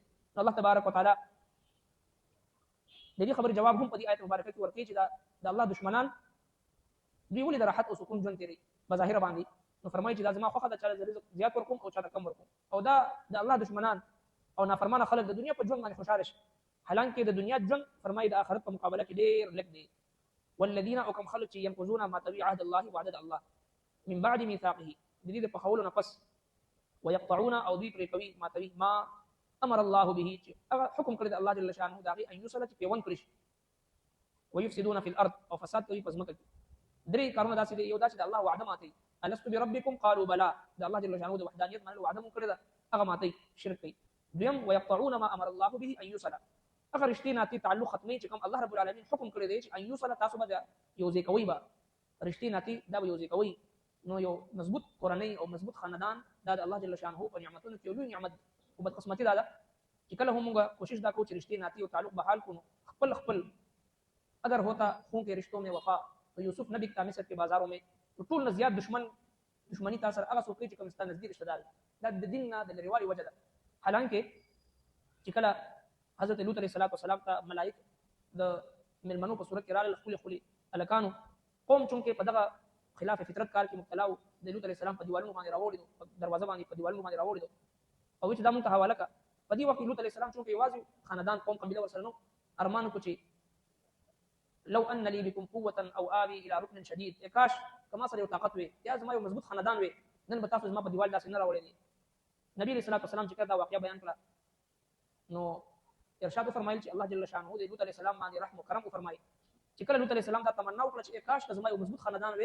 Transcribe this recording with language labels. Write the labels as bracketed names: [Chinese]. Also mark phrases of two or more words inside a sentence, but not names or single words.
[Pashto] الله تبارک وتعالى د دې خبرې جواب هم په دې آیت مبارکه کې ورکړي چې د الله دشمنان دوی ولې د راحت او سکون ژوند تیري بظاهر باندې، نو فرمایي چې دا زما خوښه ده چې رزق زیات ورکوم او چاته کم ورکوم، او دا د الله دشمنان او نافرمانه خلک د دنیا په ژوند باندې خوشاله شي، حالانکه د دنیا ژوند فرمایي د آخرت په مقابله کې ډېر لږ دی. والذین او کوم خلک چې [Arabic] ينقضون ما تبي عهد الله وعدد الله من بعد ميثاقه [Pashto] د دې په خولو نه پس ويقطعون او دوی پرې کوي ما تبي [Arabic] ما امر الله به [Pashto] چې هغه حکم کړی د الله جل شانه دا غي [Arabic] ان یوصل [Pashto] چې پیوند کړی شي، [Arabic] ويفسدون في الارض [Pashto] او فساد کوي په ځمکه کې. درې کارونه داسې دي، یو دا چې د الله وعده ماتي، [Arabic] الست بربکم قالوا بلا [Pashto] د الله جل شانه د وحدانیت منلو وعده مو کړی ده هغه ماتي شرک کوي. دویم [Arabic] ويقطعون ما امر الله به ان يوصل [Pashto] هغه رښتې ناتي تعلق ختمي چې کوم الله [Arabic] رب العالمین [Pashto] حکم کړی دی چې [Arabic] ان یوصل [Pashto] تاسو به یو ځای کوي به رښتې ناتي دا به یو ځای کوي. نو یو مضبوط کورنۍ او مضبوط خاندان دا د الله جل شانه په نعمتونو کې لوی نعمت او بدقسمتي ده چې کله هم موږ کوشش دا کوو چې رښتې ناتي او تعلق بحال کړو خپل [Urdu] اگر ہوتا خون کے رشتوں میں وفا تو یوسف نبی کا مصر کے بازاروں میں تو [Pashto] ټول نه زیات دشمنی تاثر هغه څوک چې کوم ستاسو نږدې رشتہ دار دا د دین نه د لريوالي وجه ده. حالانکه چې کله حضرت لوط علیه السلام ته ملائک د ملمنو په صورت کې راغلل خولي الکانو قوم چونکه په دغه خلاف فطرت کار کې مبتلا و د لوط علیه السلام په دیوالونو باندې راوړي دروازه باندې په دیوالونو باندې راوړي او چې دا مونږ ته حواله کا په دې وخت لوط علیه السلام چونکه یوازې خاندان قوم قبیله ورسره نو ارمان کو چې [Arabic] لو ان لي بكم قوه او آوي الى ركن شديد [Pashto] کاش کما سره یو طاقت وي یا زما یو مضبوط خاندان وي نن به تاسو زما په دیوال داسې نه راوړي. نبی صلی الله علیه وسلم چې دا واقعیا بیان کړه نو ارشاد فرمایل چې الله جل شانه د لوط علیه السلام باندې رحم او کرم فرمایي چې کله لوط علیه السلام دا تمنا وکړه چې کاش زما یو مضبوط خاندان وي.